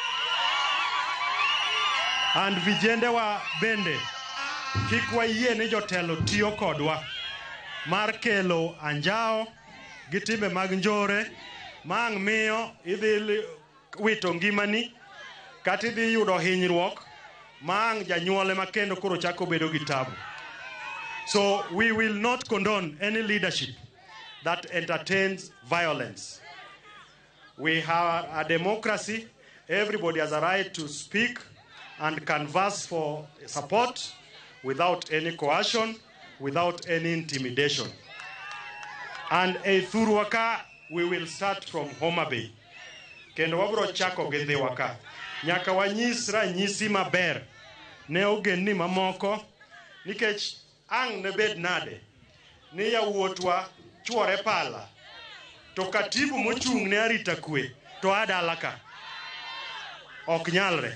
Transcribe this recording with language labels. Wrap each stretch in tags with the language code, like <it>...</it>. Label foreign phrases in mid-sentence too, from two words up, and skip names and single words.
<luo>And vijende wa bende kik wayie ni jotelo tiyo kodwa mar kelo anjao gi timbe mag njore mang miyo idhi wito ngimani kata idhi yudo hinyruok mang janyuole makendo koro chako bedo gi tabu.</luo> <en>So we will not condone any leadership that entertains violence. We have a democracy. Everybody has a right to speak and canvass for support without any coercion, without any intimidation. And a Thuruwaka, we will start from Homa Bay.</en> <luo>Kendo wabro chako gi Dhiwaka. nyaka wanyis ranyisi maber ne ogendni mamoko nikech ang' ne bed nade ni yawuotwa chwore pala to katibu mochung' ne arita kwe to adalaka ok nyalre.</luo>